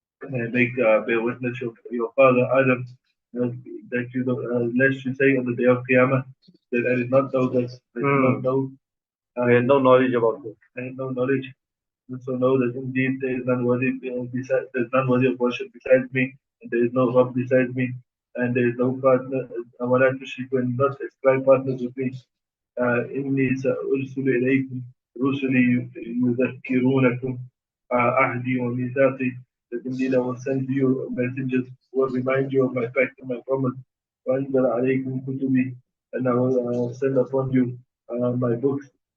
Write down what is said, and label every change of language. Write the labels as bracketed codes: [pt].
[en] Make bear witness of your father Adam that you lest you say on the day of Qiyamah that I did not know this. I did not know. We had no knowledge about this. I had no knowledge. And so know that indeed there is none worthy there's none worthy of worship besides me, and there is no Rabb besides me, and there is no partner. [ar] ولا تشركوا [en] and not ascribe partners with me. [ar] إني سأرسل إليكم رسلي يذكرونكم عهدي وميثاقي. [en] That indeed I will send you messengers who will remind you of my pact and my promise. [ar] وأنزل عليكم كتبي, [en] and I will send upon you my books.